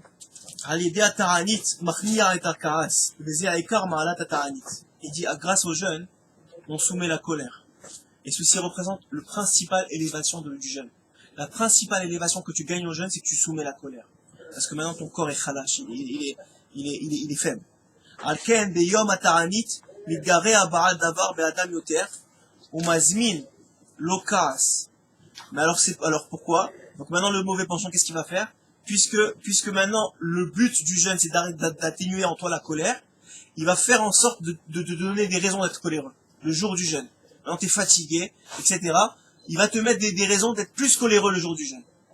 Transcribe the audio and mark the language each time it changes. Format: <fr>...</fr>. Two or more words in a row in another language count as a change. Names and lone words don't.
<fr>Il dit, grâce au jeûne, on soumet la colère. Et ceci représente le principal élévation du jeûne. La principale élévation que tu gagnes au jeûne, c'est que tu soumets la colère. Parce que maintenant ton corps est khalash, il est faible.</fr> <he>לכן ביום התענית מתגרה הבעל דבר באדם יותר ומזמין לו כעס.</he> <fr>Mais alors pourquoi? Donc maintenant le mauvais penchant, qu'est-ce qu'il va faire? Puisque maintenant le but du jeûne c'est d'atténuer en toi la colère, il va faire en sorte de donner des raisons d'être coléreux. Le jour du jeûne. Maintenant t'es fatigué, etc. Il va te mettre des raisons d'être plus coléreux le jour du jeûne.</fr>